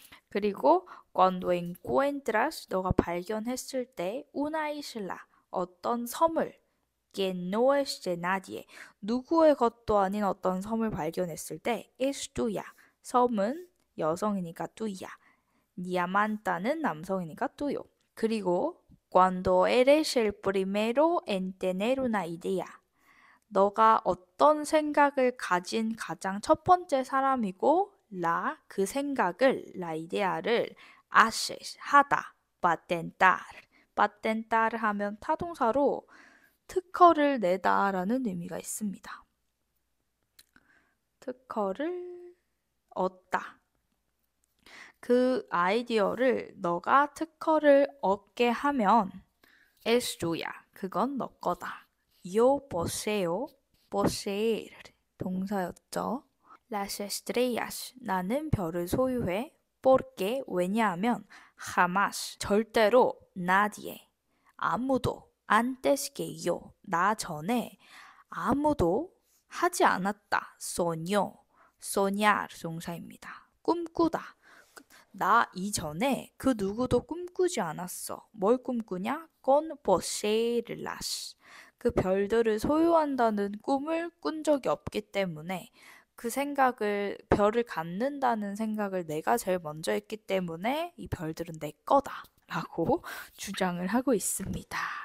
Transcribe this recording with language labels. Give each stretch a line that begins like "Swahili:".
Korean: 그리고
Spanish: cuando encuentras
Korean: 너가 발견했을 때
Spanish: una isla
Korean: 어떤 섬을
Spanish: que no es de nadie
Korean: 누구의 것도 아닌 어떤 섬을 발견했을 때
Spanish: es tuya
Korean: 섬은 여성이니까 tuya. diamanta는 남성이니까 tuyo.
Spanish: 그리고 cuando eres el primero en tener una idea.
Korean: 너가 어떤 생각을 가진 가장 첫 번째 사람이고 그 생각을
Spanish: la idea
Korean: 를 haces 하다.
Spanish: patentar.
Korean: patentar 하면 타동사로 특허를 내다라는 의미가 있습니다. 특허를 얻다. 그 아이디어를 너가 특허를 얻게 하면
Spanish: es tuya.
Korean: 그건 너 거다.
Spanish: Yo poseo,
Korean: poseer 동사였죠.
Spanish: Las estrellas
Korean: 나는 별을 소유해. Porque 왜냐하면 jamás 절대로 nadie 아무도
Spanish: antes que yo
Korean: 나 전에 아무도 하지 않았다.
Spanish: soñó, soñar 동사입니다.
Korean: 꿈꾸다. 나 이전에 그 누구도 꿈꾸지 않았어. 뭘 꿈꾸냐?
Spanish: con poseerlas.
Korean: 그 별들을 소유한다는 꿈을 꾼 적이 없기 때문에 그 생각을, 별을 갖는다는 생각을 내가 제일 먼저 했기 때문에 이 별들은 내 거다. 라고 주장을 하고 있습니다.